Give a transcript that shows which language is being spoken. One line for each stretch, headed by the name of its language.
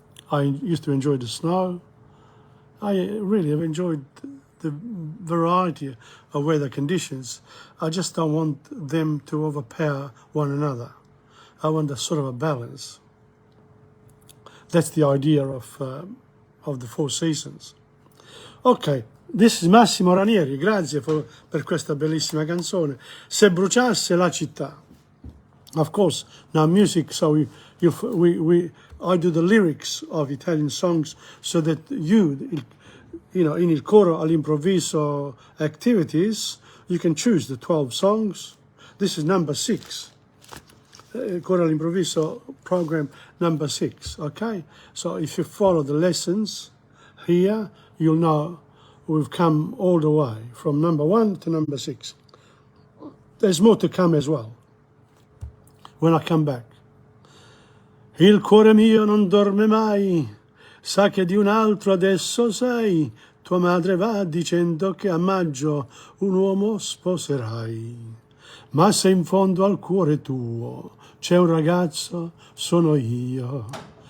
English: I used to enjoy the snow. I really have enjoyed the variety of weather conditions. I just don't want them to overpower one another. I want a sort of a balance. That's the idea of the 4 seasons. Ok, this is Massimo Ranieri.
Italian: Grazie per questa bellissima canzone. Se bruciasse la città.
English: Of course, now music, so I do the lyrics of Italian songs so that you know, in il coro all'improvviso activities, you can choose the 12 songs. This is number 6. Coro all'improvviso program number 6, okay? So if you follow the lessons here, you'll know we've come all the way from number 1 to number 6. There's more to come as well when I come back.
Italian: Il cuore mio non dorme mai, sa che di un altro adesso sei, tua madre va dicendo che a maggio un uomo sposerai. Ma se in fondo al cuore tuo c'è un ragazzo, sono io.